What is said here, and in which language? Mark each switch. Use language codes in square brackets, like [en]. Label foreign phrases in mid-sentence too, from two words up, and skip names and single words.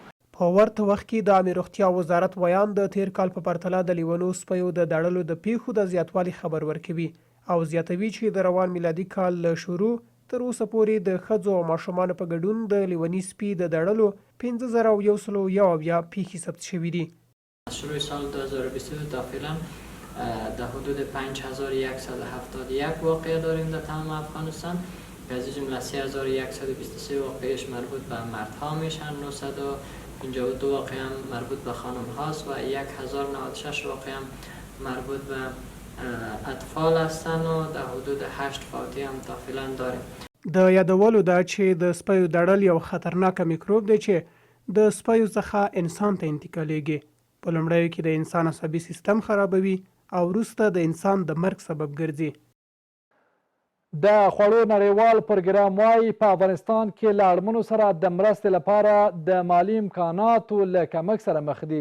[ps] په ورته وخت کې د عامه روغتیا وزارت ویان د تیر کال په پرتله د لیونو سپیو د دړلو د پیښو د زیاتوالي خبر ورکوي او زیاتوي چې د روان میلادي کال له شروع تر اوسه پورې د ښځو او ماشومانو په ګډون د لیوني سپي د دړلو 5171 پیښې ثبت شوي دي. [fa] شروع سال 2022 تا فعلا در حدود 5171 واقعه داریم در تمام افغانستان. از جمله 3123 واقعش مربوط به مردها میشن، 952 واقع هم مربوط به خانم هاست و 1096 واقع هم مربوط به اطفال هستند و در حدود 8 فوتی هم تا فعلا داریم. [ps] د یادولو دا چې د سپیو دړل یو خطرناک میکروب دی چې د سپیو څخه انسان ته انتقالیږي. په لومړیو کې د انسان عصبي سیستم خرابوي او وروسته د انسان د مرګ سبب ګرځي. د خوړو نړیوال پروګرام وایي په افغانستان کې له اړمنو سره د مرستې لپاره د مالي امکاناتو له کمښت سره مخ دي.